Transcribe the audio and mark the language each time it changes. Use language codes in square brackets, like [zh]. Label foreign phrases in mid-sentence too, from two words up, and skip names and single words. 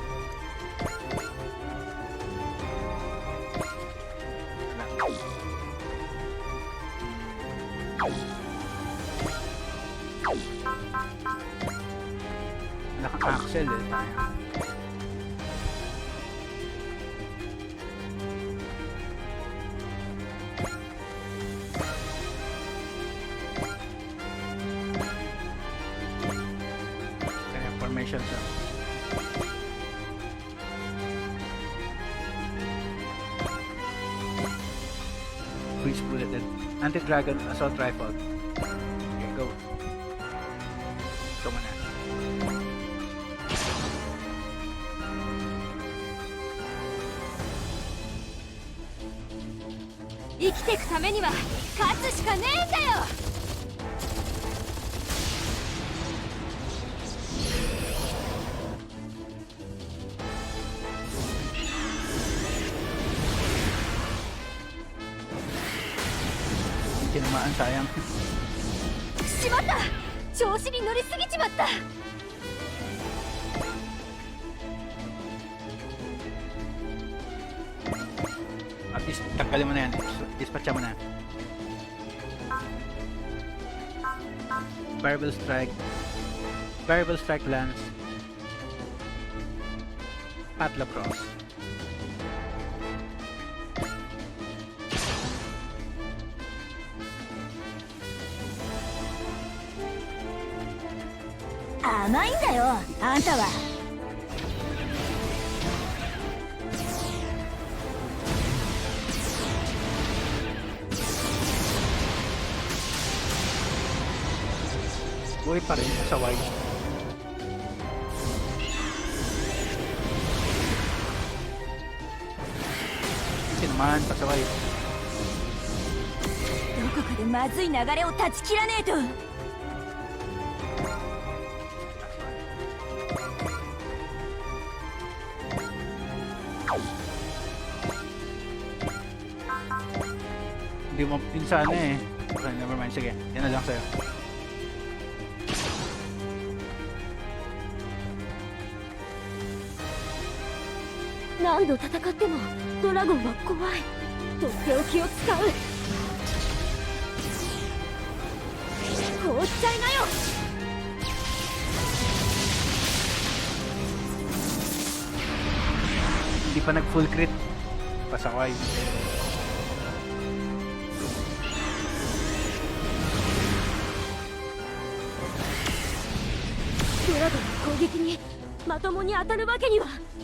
[tl] Naka-axle eh tayo. Kaya formation siya. [en] Breeze bulleted. Anti-dragon assault rifle. Okay, go. [tl] Ito muna. [ja] 生きていくためには勝つしかねえんだよ。 [tl] Tinamaan, sayang. [ja] しまった、調子に乗りすぎちまった。 [en] At least [tl] tanggalin mo na yan. Dispatcha mo na. [en] Variable strike. Variable strike lance. Patla cross. [ja] Amaiんだよ、あんたは。 [tl] Buhay pa rin sa wide. Tinamaan pa sa wide. [ja] どこかでまずい流れを断ち切らねえと。 [tl] Hindi mo pin sa ano eh. [en] Okay, never mind. [tl] Sige, yan na lang sa'yo. [ja] 何度戦ってもドラゴンは怖い。とっておきを使う。放っちゃいなよ。 [tl] Hindi pa nag [en] full crit. [tl] Pasakay. [ja] ドラゴンの攻撃にまともに当たるわけには。